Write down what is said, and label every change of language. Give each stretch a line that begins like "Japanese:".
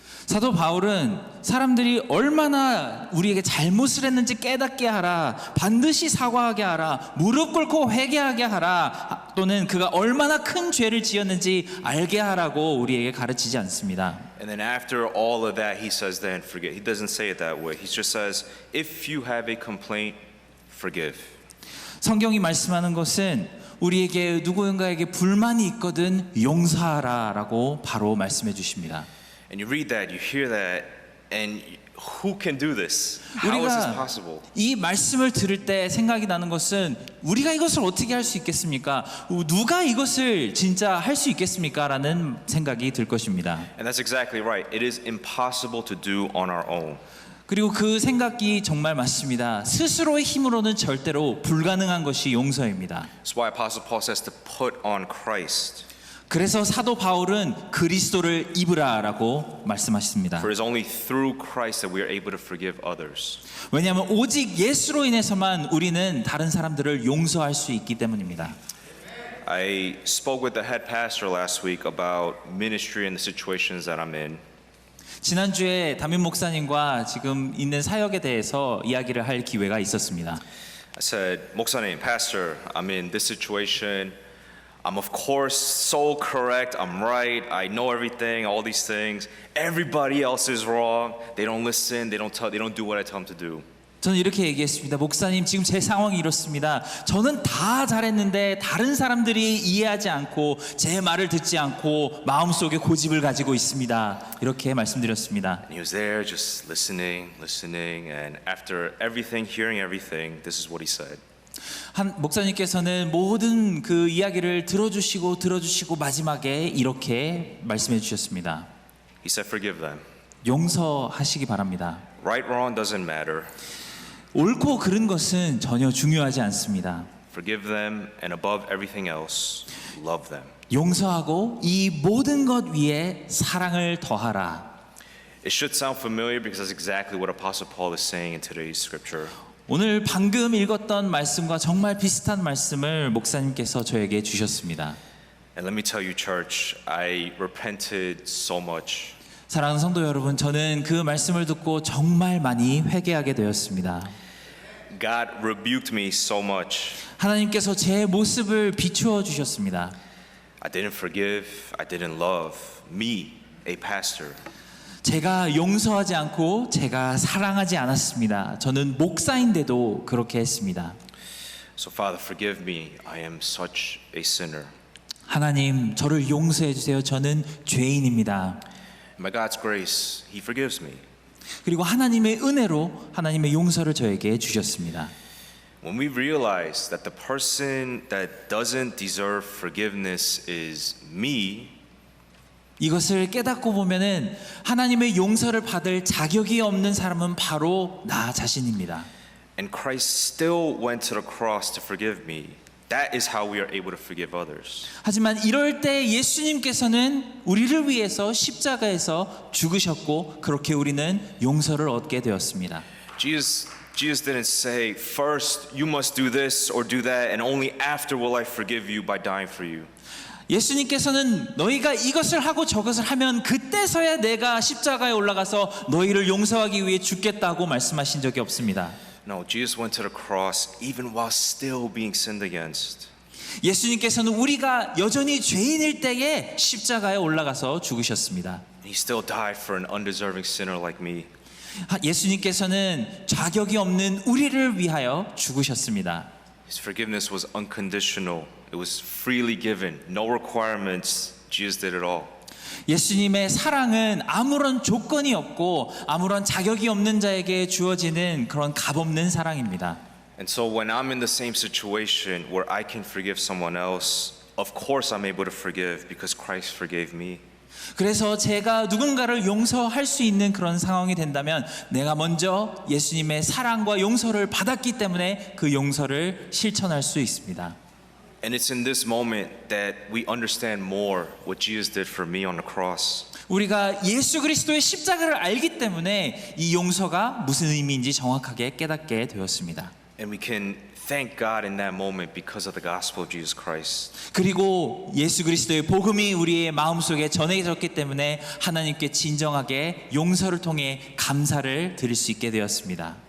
Korean: 사도 바울은 사람들이 얼마나 우리에게 잘못을 했는지 깨닫게 하라, 반드시 사과하게 하라, 무릎 꿇고 회개하게 하라, 또는 그가 얼마나 큰 죄를 지었는지 알게 하라고 우리에게 가르치지 않습니다.
English: And then after all of that, he says, then forget. He doesn't say it that way. He just says, if you have a complaint, forgive.
Korean: 성경이 말씀하는 것은 우리에게 누구인가에게 불만이 있거든 용서하라라고 바로 말씀해 주십니다.
English: And you read that, you hear that, and who can do this? How is this
Korean: 우리가
English: possible?
Korean: 이 말씀을 들을 때 생각이 나는 것은 우리가 이것을 어떻게 할 수 있겠습니까? 누가 이것을 진짜 할 수 있겠습니까? 라는 생각이 들 것입니다.
English: And that's exactly right. It is impossible to do on our own.
Korean: 그리고 그 생각이 정말 맞습니다. 스스로의 힘으로는 절대로 불가능한 것이 용서입니다.
English: That's why Apostle Paul says to put on Christ.
Korean: 그래서 사도 바울은 그리스도를 입으라라고 말씀하십니다.
English: For it is only through Christ that we are able to forgive others.
Korean: 왜냐하면 오직 예수로 인해서만 우리는 다른 사람들을 용서할 수 있기 때문입니다.
English: I spoke with the head pastor last week about ministry and the situations that I'm in.
Korean: 지난주에 담임 목사님과 지금 있는 사역에 대해서 이야기를 할 기회가 있었습니다.
English: I said, 목사님, pastor, I'm in this situation. I'm of course so correct. I'm right. I know everything. All these things. Everybody else is wrong. They don't listen. They don't do what I tell them to do.
Korean: 저는 이렇게 얘기했습니다. 목사님, 지금 제 상황이 이렇습니다. 저는 다 잘했는데 다른 사람들이 이해하지 않고 제 말을 듣지 않고 마음속에 고집을 가지고 있습니다. 이렇게 말씀드렸습니다.
English: And he was there just listening, and after everything, hearing everything, this is what he said.
Korean: 한 목사님께서는 모든 그 이야기를 들어주시고 마지막에 이렇게 말씀해 주셨습니다.
English: He said, forgive them.
Korean: 용서하시기 바랍니다.
English: Right, wrong doesn't matter.
Korean: 옳고 그른 것은 전혀 중요하지 않습니다.
English: Forgive them, and above everything else, love them.
Korean: 용서하고 이 모든 것 위에 사랑을 더하라.
English: It should sound familiar because that's exactly what Apostle Paul is saying in today's scripture.
Korean: 오늘 방금 읽었던 말씀과 정말 비슷한 말씀을 목사님께서 저에게 주셨습니다.
English: And let me tell you, church, I repented so much.
Korean: 사랑하는 성도 여러분, 저는 그 말씀을 듣고 정말 많이 회개하게 되었습니다.
English: God rebuked me so much.
Korean: 하나님께서 제 모습을 비추어 주셨습니다.
English: I didn't forgive, I didn't love. Me, a pastor.
Korean: 제가 용서하지 않고 제가 사랑하지 않았습니다. 저는 목사인데도 그렇게 했습니다.
English: So Father, forgive me. I am such a sinner.
Korean: 하나님, 저를 용서해 주세요. 저는 죄인입니다.
English: By God's grace, He forgives me.
Korean: 그리고 하나님의 은혜로 하나님의 용서를 저에게 주셨습니다.
English: When we realize that the person that doesn't deserve forgiveness is me,
Korean: 이것을 깨닫고 보면은 하나님의 용서를 받을 자격이 없는 사람은 바로 나 자신입니다.
English: and Christ still went to the cross to forgive me. That is how we are able to forgive others.
Korean: 하지만 이럴 때 예수님께서는 우리를 위해서 십자가에서 죽으셨고 그렇게 우리는 용서를 얻게 되었습니다.
English: Jesus didn't say, first you must do this or do that, and only after will I forgive you by dying for you.
Korean: 예수님께서는 너희가 이것을 하고 저것을 하면 그때서야 내가 십자가에 올라가서 너희를 용서하기 위해 죽겠다고 말씀하신 적이 없습니다.
English: No, Jesus went to the cross even while still being sinned against.
Korean: 예수님께서는 우리가 여전히 죄인일 때에 십자가에 올라가서 죽으셨습니다.
English: He still died for an undeserving sinner like me.
Korean: 예수님께서는 자격이 없는 우리를 위하여 죽으셨습니다.
English: His forgiveness was unconditional. It was freely given. No requirements. Jesus did it all.
Korean: 예수님의 사랑은 아무런 조건이 없고 아무런 자격이 없는 자에게 주어지는 그런 값없는 사랑입니다.
English: And so when I'm in the same situation where I can forgive someone else, of course I'm able to forgive because Christ forgave me.
Korean: 그래서 제가 누군가를 용서할 수 있는 그런 상황이 된다면 내가 먼저 예수님의 사랑과 용서를 받았기 때문에 그 용서를 실천할 수 있습니다.
English: And it's in this moment that we understand more what Jesus did for me on the cross.
Korean: 우리가 예수 그리스도의 십자가를 알기 때문에 이 용서가 무슨 의미인지 정확하게 깨닫게 되었습니다.
English: And we can thank God in that moment because of the gospel of Jesus Christ.
Korean: 그리고 예수 그리스도의 복음이 우리의 마음속에 전해졌기 때문에 하나님께 진정하게 용서를 통해 감사를 드릴 수 있게 되었습니다.